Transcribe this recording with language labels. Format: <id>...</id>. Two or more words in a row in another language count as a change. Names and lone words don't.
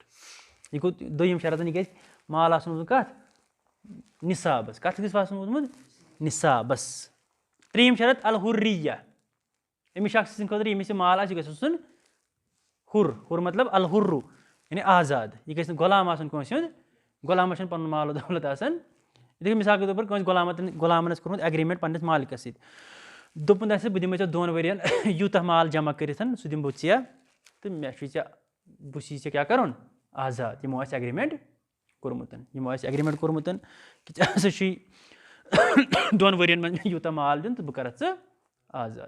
<ks>یہِ گوٚو دوٚیِم شرط, یہِ گژھِ مال آسُن روٗدمُت کَتھ نِصابَس, کَتھ گژھِ آسُن روٗدمُت نِصابَس. ترٛیٚیِم شرط الحُریہ, أمِس شخص سٕنٛدِ خٲطرٕ ییٚمِس یہِ مال آسہِ یہِ گژھِ آسُن ہُر, ہُر مطلب الحُرُ یعنی آزاد, یہِ گژھِ نہٕ غلام آسُن کٲنٛسہِ ہُنٛد, غلامَس چھُنہٕ پَنُن مال و دولت آسان. یِتھٕے کٔنۍ</ks> <ur>مِثال کے طور پر</ur> <ks>کٲنٛسہِ غلامَن آسہِ کوٚرمُت ایگریٖمٮ۪نٛٹ پنٛنِس مالکَس سۭتۍ, دوٚپُن آسہِ بہٕ دِمے ژےٚ 2 ؤرۍیَن یوٗتاہ مال جمع کٔرِتھ سُہ دِمہٕ بہٕ ژےٚ, تہٕ مےٚ چھُے ژےٚ بہٕ چھُے ژےٚ کیٛاہ کَرُن آزاد. یِمو آسہِ ایگریٖمٮ۪نٛٹ کوٚرمُت کہِ ژےٚ ہسا چھُے 2 ؤرۍیَن منٛز مےٚ یوٗتاہ مال دیُن تہٕ بہٕ کَرَتھ ژٕ آزاد.</ks>